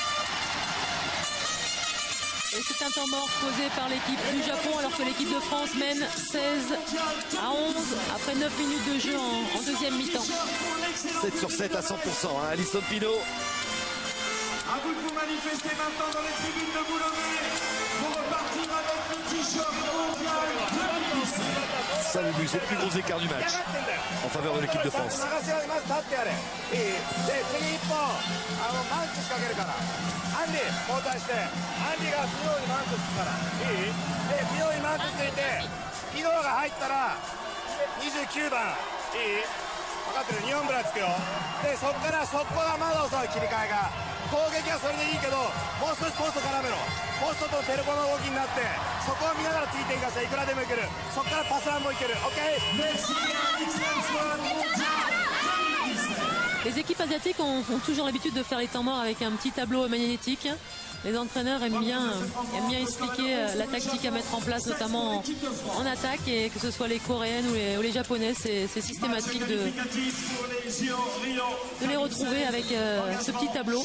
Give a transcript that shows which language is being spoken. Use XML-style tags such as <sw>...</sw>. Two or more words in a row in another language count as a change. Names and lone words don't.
<fr>Et c'est un temps mort posé par l'équipe du Japon alors que l'équipe de France mène 16-11 après 9 minutes de jeu en deuxième mi-temps. 7 sur 7 à 100%. Hein. Alison Pino. À vous de vous manifester maintenant dans les tribunes de Boulomé pour repartir avec le t-shirt mondial 2017. 5 buts, c'est le plus gros écart du match en faveur de l'équipe de France.</fr> <ja>いいで次一本マンチ仕掛けるからアンディ交代してアンディがピノにマンチつくからいいでピノにマンチついてピノが入ったら29番いい分かってる日本ブラつくよでそこから速攻がまだ遅い切り替えが攻撃はそれでいいけどもう少しポスト絡めろポストとテレコの動きになってそこを見ながらついていかせいくらでもいけるそこからパスランもいける OK。</ja> <fr>Les équipes asiatiques ont toujours l'habitude de faire les temps morts avec un petit tableau magnétique. Les entraîneurs aiment bien expliquer la tactique à mettre en place, notamment en attaque, et que ce soit les Coréennes ou les Japonaises, c'est systématique de les retrouver avec ce petit tableau.</fr>